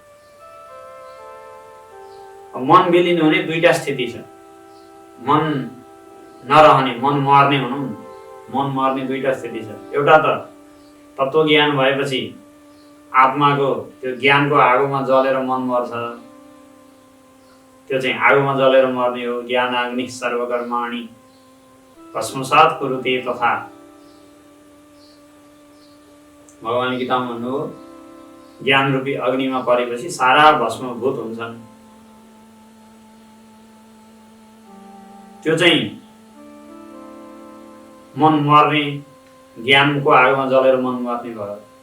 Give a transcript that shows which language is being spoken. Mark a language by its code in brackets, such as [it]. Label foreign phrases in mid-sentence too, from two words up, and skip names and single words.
[ne] मन विलीन हुने दुईटा स्थिति छ, मन नरहने, मन मर्ने भनौँ न, मन मर्ने दुईटा स्थिति छ। एउटा त तत्त्वज्ञान भएपछि आत्माको त्यो ज्ञानको आगोमा जलेर मन मर्छ, त्यो चाहिँ आगोमा जलेर मर्ने हो। [sa] ज्ञानाग्नि सर्वकर्माणि भस्मसात् कुरुते तथा, [ne] भगवान गीतामा भन्नुभयो, ज्ञान रूपी अग्निमा परेपछि सारा भस्मभूत हुन्छन्। त्यो चाहिँ मन मर्ने, ज्ञानको आगोमा जलेर मन मर्ने भयो।